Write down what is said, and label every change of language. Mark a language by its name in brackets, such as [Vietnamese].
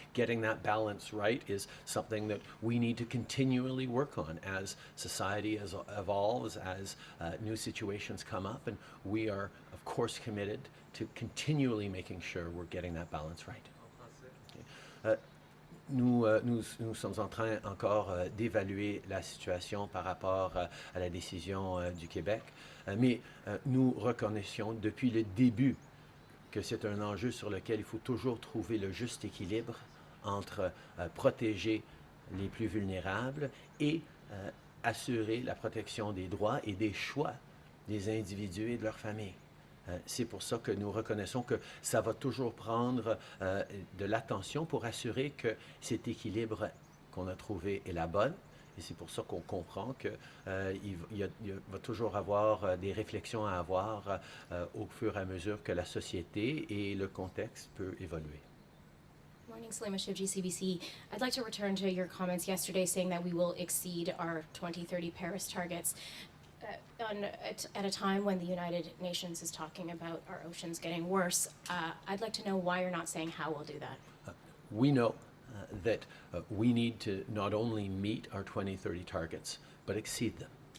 [English] Getting that balance right is something that we need to continually work on as society evolves, as new situations come up, and we are, of course, committed to continually making sure we're getting that balance right. Okay. [French] Nous sommes en train encore d'évaluer la situation par rapport à la décision du Québec, mais nous reconnaissions depuis le début que c'est un enjeu sur lequel il faut toujours trouver le juste équilibre entre protéger les plus vulnérables et assurer la protection des droits et des choix des individus et de leurs familles. C'est pour ça que nous reconnaissons que ça va toujours prendre de l'attention pour assurer que cet équilibre qu'on a trouvé est la bonne. Et c'est pour ça qu'on comprend qu'il va toujours avoir des réflexions à avoir au fur et à mesure que la société et le contexte peut évoluer. [English] Morning, Salima Shivji, CBC. I'd like to return to your comments yesterday saying that we will exceed our 2030 Paris targets. At a time when the United Nations is talking about our oceans getting worse, I'd like to know why you're not saying how we'll do that. We know that we need to not only meet our 2030 targets, but exceed them.